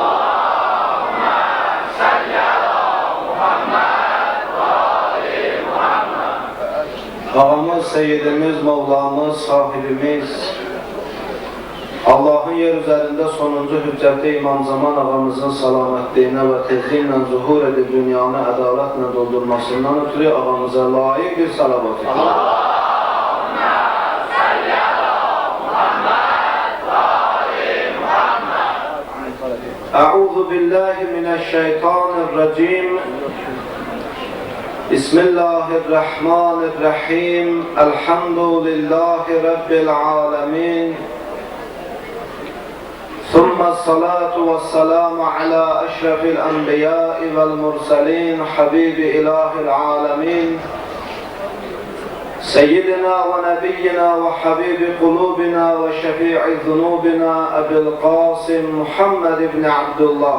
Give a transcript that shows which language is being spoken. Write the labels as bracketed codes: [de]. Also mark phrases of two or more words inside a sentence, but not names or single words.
[tr] Ağamız, Seyyidimiz, Mevlamız, [az] sahibimiz, Allah'ın yer üzerinde sonuncu hüccəti İmam Zaman ağamızın salamətliyinə və tezliklə zuhur edib dünyanı ədalətlə doldurmasından ötürü ağamıza layiq bir salavat edir. [ar] اللهم صل على محمد وآل محمد. أعوذ بالله من الشيطان الرجيم. بسم الله الرحمن الرحيم. الحمد لله رب العالمين. ثم الصلاة والسلام على أشرف الأنبياء والمرسلين حبيب إله العالمين سيدنا ونبينا وحبيب قلوبنا وشفيع ذنوبنا أبي القاسم محمد بن عبد الله.